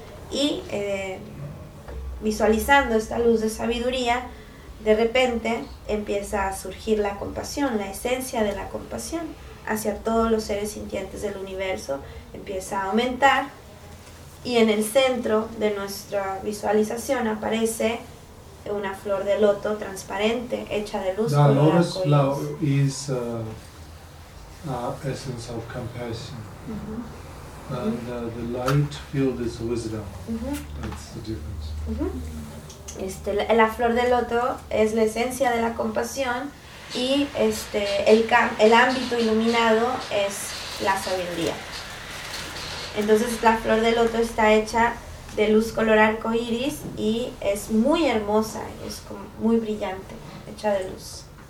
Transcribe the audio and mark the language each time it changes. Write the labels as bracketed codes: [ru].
[es] Y visualizando esta luz de sabiduría, de repente empieza a surgir la compasión, la esencia de la compasión hacia todos los seres sintientes del universo empieza a aumentar, y en el centro de nuestra visualización aparece una flor de loto transparente hecha de luz. [en] La lotus flower is essence of compassion. Mm-hmm. And the light field is wisdom. Mm-hmm. That's the difference. Mm-hmm. [es] La flor de loto es la esencia de la compasión, y el ámbito iluminado es la sabiduría. Entonces la flor de loto está hecha de luz color arco iris y es muy hermosa, es como muy brillante, hecha de luz.